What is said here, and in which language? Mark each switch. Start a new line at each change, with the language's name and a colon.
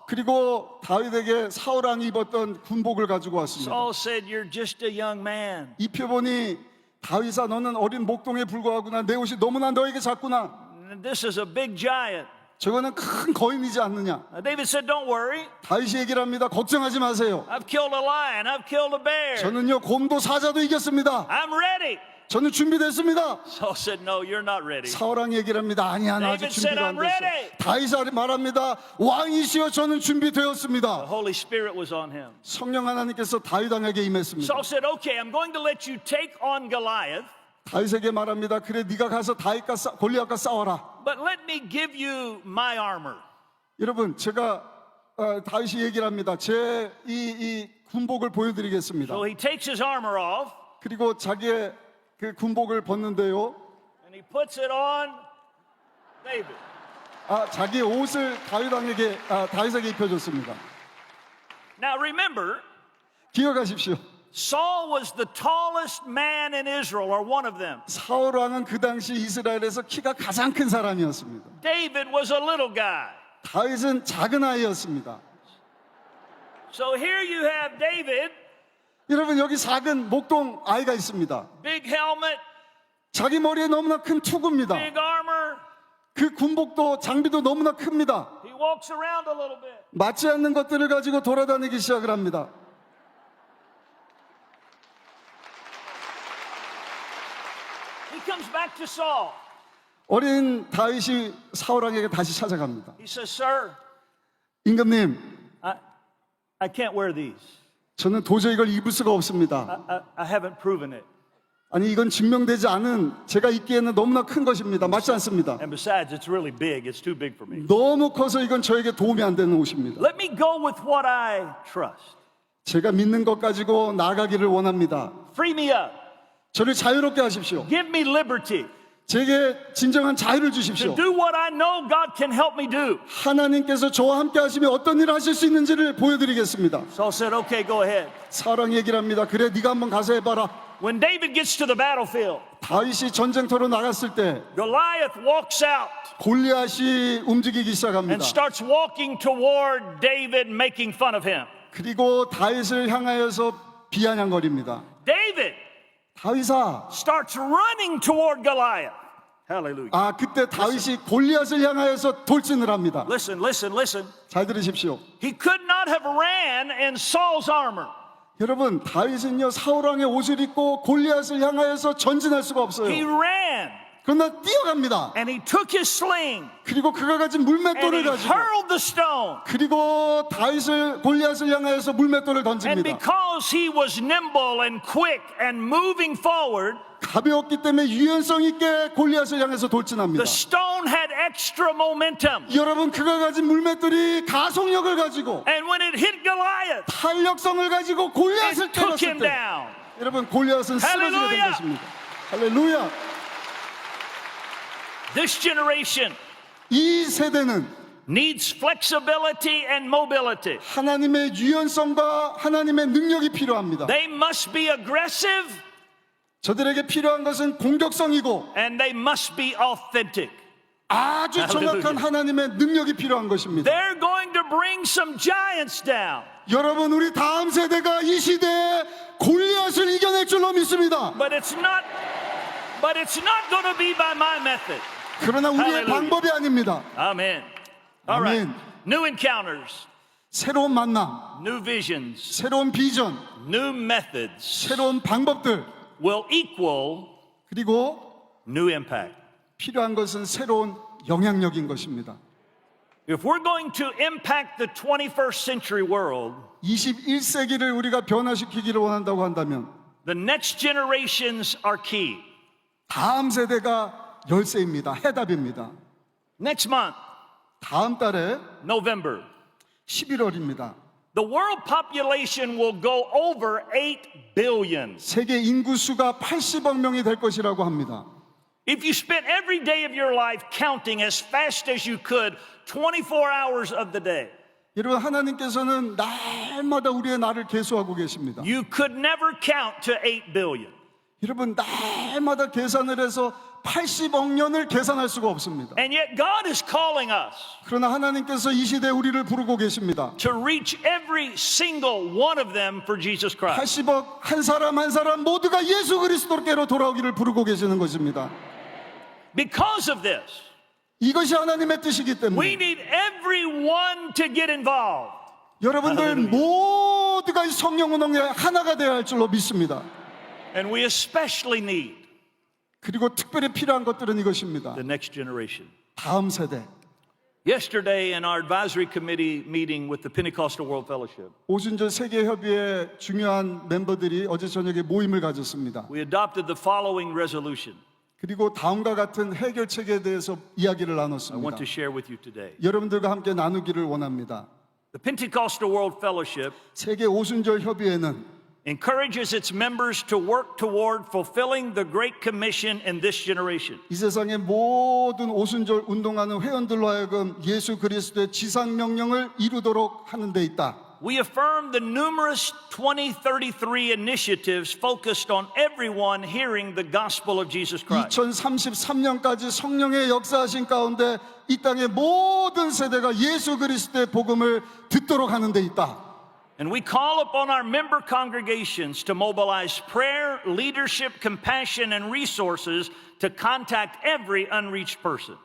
Korean: 그리고 다윗에게 사울 왕이 입었던 군복을 가지고 왔습니다.
English: Saul said, You're just a young man.
Korean: 입혀보니 다윗아 너는 어린 목동에 불과하구나. 내 옷이 너무나 너에게 작구나.
English: And this is a big giant.
Korean: 저거는 큰 거인이지 않느냐.
English: David said, Don't worry.
Korean: 다윗이 얘기를 합니다. 걱정하지 마세요.
English: I've killed a lion. I've killed a bear.
Korean: 저는요 곰도 사자도 이겼습니다.
English: I'm ready.
Korean: 저는 준비됐습니다.
English: Saul said, No, you're not ready.
Korean: 사울왕 얘기를 합니다. 아니야 나 아직
English: David said,
Korean: 준비가 안
English: "I'm
Korean: 됐어.
English: ready."
Korean: 다윗이 말합니다. 왕이시여 저는 준비되었습니다.
English: The Holy Spirit was on him.
Korean: 성령 하나님께서 다윗 왕에게 임했습니다.
English: Saul said, Okay, I'm going to let you take on Goliath,
Korean: 다윗에게 말합니다. 그래 네가 가서 골리앗과 싸워라.
English: but let me give you my armor.
Korean: 여러분 제가 다윗이 얘기를 합니다. 제 이 군복을 보여드리겠습니다.
English: So he takes his armor off
Korean: 그리고 자기의 그 군복을 벗는데요.
English: and he puts it on David.
Korean: 자기 옷을 다윗에게 입혀줬습니다.
English: Now remember,
Korean: 기억하십시오.
English: Saul was the tallest man in Israel, or one of them.
Korean: 사울 왕은 그 당시 이스라엘에서 키가 가장 큰 사람이었습니다.
English: David was a little guy.
Korean: 다윗은 작은 아이였습니다.
English: So here you have David,
Korean: 여러분 여기 작은 목동 아이가 있습니다.
English: big helmet,
Korean: 자기 머리에 너무나 큰 투구입니다.
English: big armor.
Korean: 그 군복도 장비도 너무나 큽니다.
English: He walks around a little bit.
Korean: 맞지 않는 것들을 가지고 돌아다니기 시작을 합니다.
English: He comes back to Saul.
Korean: 어린 다윗이 사울 왕에게 다시 찾아갑니다.
English: He says, Sir,
Korean: 임금님,
English: I can't wear these.
Korean: 저는 도저히 이걸 입을 수가 없습니다.
English: I haven't proven it.
Korean: 아니 이건 증명되지 않은 제가 입기에는 너무나 큰 것입니다. 맞지 않습니다.
English: And besides, it's really big. It's too big for me.
Korean: 너무 커서 이건 저에게 도움이 안 되는 옷입니다.
English: Let me go with what I trust.
Korean: 제가 믿는 것 가지고 나가기를 원합니다.
English: Free me up.
Korean: 저를 자유롭게 하십시오.
English: Give me liberty
Korean: 제게 진정한 자유를
English: to
Korean: 주십시오.
English: do what I know God can help me do.
Korean: 하나님께서 저와 함께 하시며 어떤 일을 하실 수 있는지를 보여드리겠습니다.
English: Saul said, Okay, go ahead.
Korean: 사울왕 얘기를 합니다. 그래 네가 한번 가서 해봐라.
English: When David gets to the battlefield,
Korean: 다윗이 전쟁터로 나갔을 때
English: Goliath walks out
Korean: 골리앗이 움직이기 시작합니다.
English: and starts walking toward David, making fun of him.
Korean: 그리고 다윗을 향하여서 비아냥거립니다.
English: David
Korean: 다윗아,
English: starts running toward Goliath. Hallelujah.
Korean: 그때 다윗이 골리앗을 향하여서 돌진을 합니다.
English: Listen, listen, listen.
Korean: 잘 들으십시오.
English: He could not have ran in Saul's armor.
Korean: 여러분, 다윗은요 사울왕의 옷을 입고 골리앗을 향하여서 전진할 수가 없어요.
English: He ran
Korean: 그러나 뛰어갑니다.
English: and he took his sling
Korean: 그리고 그가 가진
English: and he
Korean: 물맷돌을 가지고
English: hurled the stone.
Korean: 그리고 골리앗을 향하여서 물맷돌을
English: And
Korean: 던집니다.
English: because he was nimble and quick and moving forward,
Korean: 가벼웠기 때문에 유연성 있게 골리앗을 향해서 돌진합니다.
English: the stone had extra momentum.
Korean: 여러분 그가 가진 물맷돌이 가속력을 가지고
English: And when it hit Goliath,
Korean: 탄력성을 가지고 골리앗을
English: it took
Korean: 때렸을
English: him
Korean: 때
English: down.
Korean: 여러분 골리앗은 쓰러지게 된 할렐루야! 것입니다. 할렐루야.
English: This generation
Korean: 이 세대는
English: needs flexibility and mobility.
Korean: 하나님의 유연성과 하나님의 능력이 필요합니다.
English: They must be aggressive
Korean: 저들에게 필요한 것은 공격성이고
English: and they must be authentic.
Korean: 아주 할렐루야. 정확한 하나님의 능력이 필요한 것입니다.
English: They're going to bring some giants down.
Korean: 여러분 우리 다음 세대가 이 시대에 골리앗을 이겨낼 줄로 믿습니다.
English: But it's not going to be by my method.
Korean: 그러나 우리의 할렐루야. 방법이 아닙니다.
English: Amen. All right. Amen. New encounters,
Korean: 새로운 만남,
English: new visions,
Korean: 새로운 비전,
English: new methods
Korean: 새로운 방법들
English: will equal
Korean: 그리고
English: new impact.
Korean: 필요한 것은 새로운 영향력인 것입니다.
English: If we're going to impact the 21st century world,
Korean: 21세기를 우리가 변화시키기를 원한다고 한다면
English: the next generations are key.
Korean: 다음 세대가 열쇠입니다. 해답입니다.
English: Next month,
Korean: 다음 달에
English: November,
Korean: 11월입니다.
English: the world population will go over 8 billion.
Korean: 세계 인구수가 80억 명이 될 것이라고 합니다.
English: If you spent every day of your life counting as fast as you could, 24 hours of the day,
Korean: 여러분, 하나님께서는 날마다 우리의 날을 계수하고 계십니다.
English: you could never count to 8 billion.
Korean: 여러분, 날마다 계산을 해서 80억 년을 계산할 수가 없습니다.
English: And yet God is calling us
Korean: 그러나 하나님께서 이 시대에 우리를 부르고 계십니다.
English: to reach every single one of them for Jesus Christ.
Korean: 80억 한 사람 한 사람 모두가 예수 그리스도께로 돌아오기를 부르고 계시는 것입니다.
English: Because of this,
Korean: 이것이 하나님의 뜻이기
English: we
Korean: 때문에
English: need everyone to get involved.
Korean: 여러분들 모두가 이 성령 운동에 하나가 되어야 할 줄로 믿습니다.
English: And we especially need
Korean: 그리고 특별히 필요한 것들은 이것입니다.
English: the next generation.
Korean: 다음 세대.
English: Yesterday in our advisory committee meeting with the Pentecostal World Fellowship,
Korean: 오순절 세계협의회 중요한 멤버들이 어제 저녁에 모임을 가졌습니다.
English: we adopted the following resolution
Korean: 그리고 다음과 같은 해결책에 대해서 이야기를
English: I want
Korean: 나눴습니다.
English: to share with you today.
Korean: 여러분들과 함께 나누기를 원합니다.
English: The Pentecostal World Fellowship
Korean: 세계 오순절 협의회는
English: encourages its members to work toward fulfilling the Great Commission in this generation.
Korean: 이 세상의 모든 오순절 운동하는 회원들로 하여금 예수 그리스도의 지상 명령을 이루도록 하는 데 있다.
English: We affirm the numerous 2033 initiatives focused on everyone hearing the gospel of Jesus Christ.
Korean: 2033년까지 성령의 역사하신 가운데 이 땅의 모든 세대가 예수 그리스도의 복음을 듣도록 하는 데 있다.
English: And we call upon our member congregations to mobilize prayer, leadership, compassion, and resources to contact every unreached person.